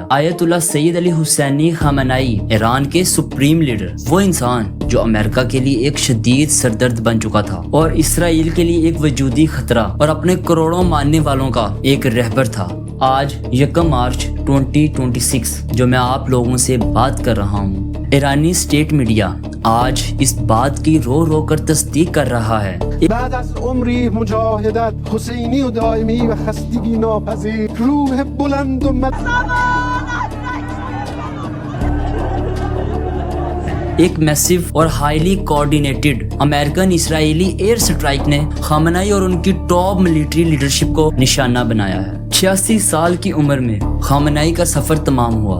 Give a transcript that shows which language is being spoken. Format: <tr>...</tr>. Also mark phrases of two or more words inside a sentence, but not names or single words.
<ur>آیت اللہ سید علی حسینی خامنائی، ایران کے</ur> <en>supreme leader,</en> <ur>وہ انسان جو امریکہ کے لیے ایک شدید سردرد بن چکا تھا اور اسرائیل کے لیے ایک وجودی خطرہ اور اپنے کروڑوں ماننے والوں کا ایک رہبر تھا۔ آج 1 مارچ 2026 جو میں آپ لوگوں سے بات کر رہا ہوں، ایرانی</ur> <en>state media</en> <ur>آج اس بات کی رو رو کر تصدیق کر رہا ہے۔</ur> <fa>بعد از عمری مجاهدت حسینی و دائمی و خستگی ناپذیر، روح بلند و</fa> <ur>ایک میسیو اور</ur> <en>highly coordinated American Israeli air strike</en> <ur>نے خامنائی اور ان کی</ur> <en>top military leadership</en> <ur>کو نشانہ بنایا ہے۔ 86 سال کی عمر میں خامنائی کا سفر تمام ہوا۔</ur>